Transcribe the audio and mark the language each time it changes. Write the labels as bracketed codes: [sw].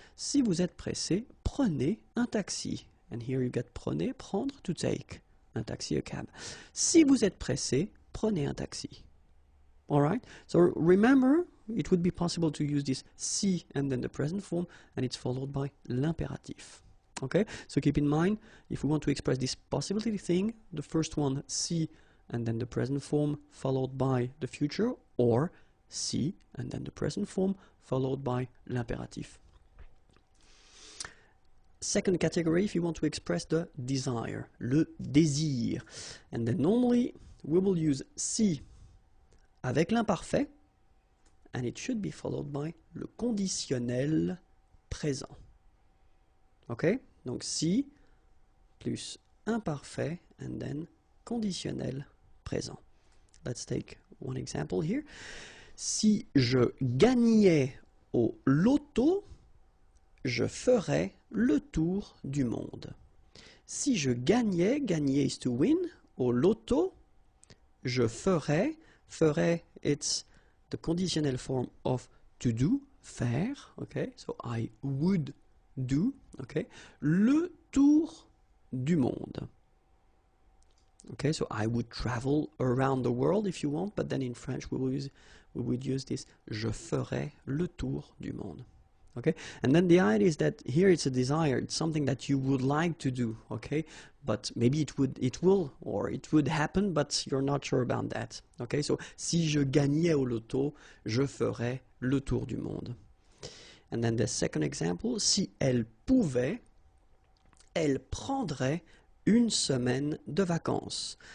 [fr] Si vous êtes pressé, prenez un taxi. [en] And here you get prenez, prendre, to take. Un taxi, a cab. [fr] Si vous êtes pressé, prenez un taxi. [en] All right? So remember, it would be possible to use this si and then the present form, and it's followed by l'impératif. Okay? So keep in mind, if we want to express this possibility thing, the first one, si, and then the present form followed by the future, or si, and then the present form followed by l'impératif. Second category, if you want to express the desire, le désir. And then normally we will use si avec l'imparfait, and it should be followed by le conditionnel présent. Ok? [fr] Donc si plus imparfait, [en] and then conditionnel présent. Let's take one example here. [fr] Si je gagnais au loto, je ferais le tour du monde. Si je gagnais, [en] gagner is to win, [fr] au loto, je ferais, [en] it's the conditional form of to do, faire, okay, so I would do, okay, [fr] le tour du monde. [en] Okay, so I would travel around the world if you want, but then in French we would use this, [fr] je ferais le tour du monde. [en] Okay, and then the idea is that here it's a desire, it's something that you would like to do, okay, but maybe it would happen, but you're not sure about that. [fr] Okay, so si je gagnais au loto, je ferais le tour du monde. [en] And then the second example, [fr] si elle pouvait, elle prendrait une semaine de vacances.